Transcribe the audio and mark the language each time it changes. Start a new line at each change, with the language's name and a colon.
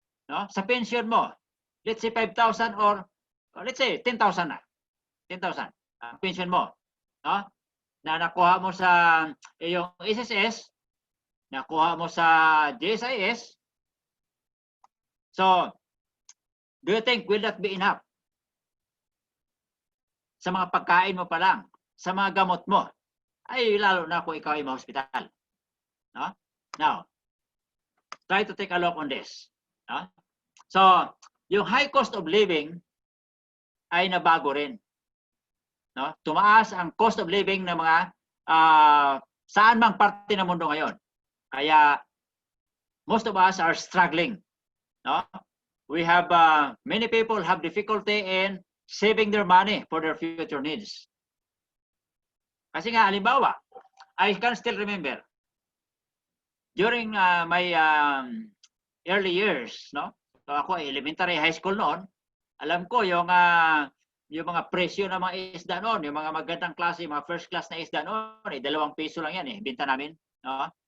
Filipino: No? Sa pension mo, let's say 5,000 or let's say 10,000 na. 10,000 ang pension mo. No? Na nakuha mo sa yung SSS, nakuha mo sa GSIS.
English: So, do you think will that be enough?
Filipino: Sa mga pagkain mo pa lang, sa mga gamot mo, ay lalo na kung ikaw ay ma-hospital. No?
English: Now, try to take a look on this.
Filipino: No? So, yung high cost of living ay nabago rin. No? Tumaas ang cost of living ng mga saan mang parte ng mundo ngayon.
English: Kaya, most of us are struggling. No? We have many people have difficulty in saving their money for their future needs.
Filipino: Kasi nga, halimbawa,
English: I can still remember during my early years, no?
Filipino: So ako elementary, high school noon, alam ko yung mga presyo ng mga isda noon, yung mga magandang klase, mga first class na isda noon, 2 piso lang yan binta namin, no?